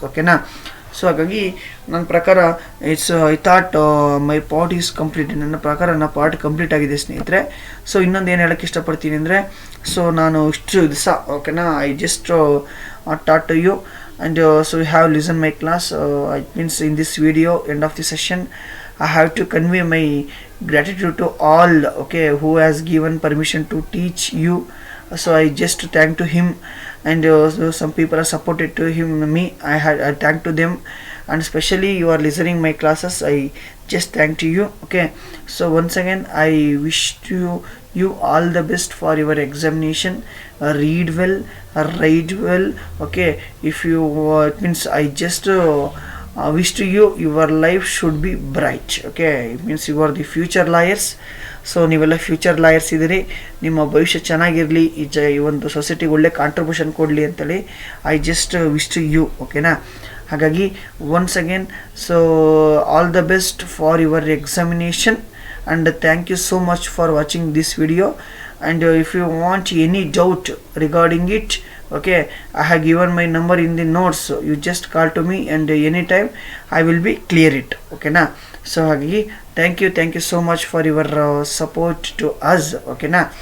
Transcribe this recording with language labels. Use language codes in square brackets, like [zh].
[en] ಓಕೆನಾ, ಸೊ [kn] ಹಾಗಾಗಿ ನನ್ನ ಪ್ರಕಾರ [en] I thought my part is complete. [kn] ನನ್ನ ಪ್ರಕಾರ ನನ್ನ ಪಾರ್ಟ್ ಕಂಪ್ಲೀಟ್ ಆಗಿದೆ ಸ್ನೇಹಿತರೆ. ಸೊ ಇನ್ನೊಂದು ಏನು ಹೇಳೋಕ್ಕೆ ಇಷ್ಟಪಡ್ತೀನಿ ಅಂದರೆ, ಸೊ ನಾನು ಇಷ್ಟು ದಿವಸ ಓಕೆನಾ, [en] I just taught to you and so you have listen my class. It means in this video end of the session I have to convey my gratitude to all, okay, who has given permission to teach you. So I just thank to him, and so some people are supported to him, me. I thank to them, and especially you are listening my classes. I just thank to you. Okay, so once again I wish to you all the best for your examination. Read well, write well. Okay, if you it means I just wish to you your life should be bright. Okay, it means you are the future lawyers. [kn] So ನೀವೆಲ್ಲ future lawyers ಇದ್ದೀರಿ. ನಿಮ್ಮ ಭವಿಷ್ಯ ಚೆನ್ನಾಗಿರಲಿ, ಈ ಒಂದು ಸೊಸೈಟಿಗೆ ಒಳ್ಳೆ contribution ಕೊಡಲಿ ಅಂತೇಳಿ [en] I just wish to you. ಓಕೆನಾ, [kn] ಹಾಗಾಗಿ [en] Once again so all the best for your examination and thank you so much for watching this video. And if you want any doubt regarding it, okay, I have given my number in the notes. So you just call to me and anytime I will be clear it. Okay na. So [kn] hagi [en] thank you so much for your support to us. Okay na.